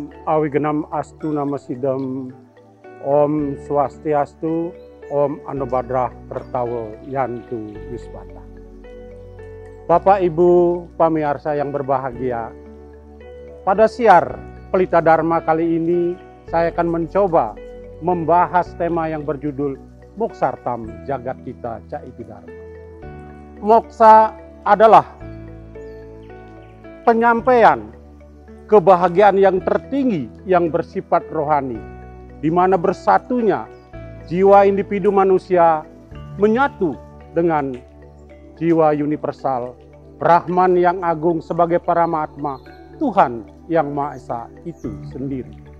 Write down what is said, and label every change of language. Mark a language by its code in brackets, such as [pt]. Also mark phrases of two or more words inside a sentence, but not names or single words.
[sa] Awigenam astu nama sidam Om Swastiastu, Om Anobadrah Tertawa Yantu Wiswata. [id] Bapak Ibu pamirsa yang berbahagia, pada siar Pelita Dharma kali ini saya akan mencoba membahas tema yang berjudul Moksartam Jagat Kita Caiti Dharma. Moksa adalah penyampaian kebahagiaan yang tertinggi yang bersifat rohani, di mana bersatunya jiwa individu manusia menyatu dengan jiwa universal, Brahman yang agung sebagai Paramatma, Tuhan yang Maha Esa itu sendiri.